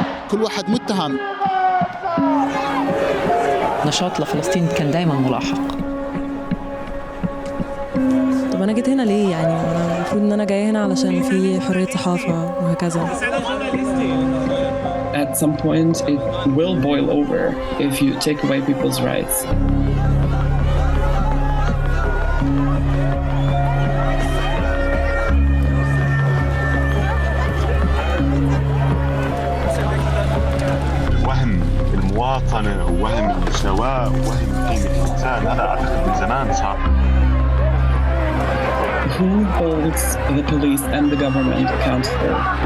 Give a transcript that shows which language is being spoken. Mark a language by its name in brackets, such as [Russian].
[Arabic] كل واحد متهم. نشاط لفلسطين كان دايما ملاحق. طب أنا جيت هنا ليه يعني؟ أنا المفروض إن أنا جاي هنا علشان في حرية صحافة وهكذا. [English] At some point it will boil over if you take away people's rights. [Arabic] وهم المواطنة ووهم المساواة ووهم قيمة الإنسان، هذا أعتقد من زمان صار. [English] Who holds the police and the government accountable?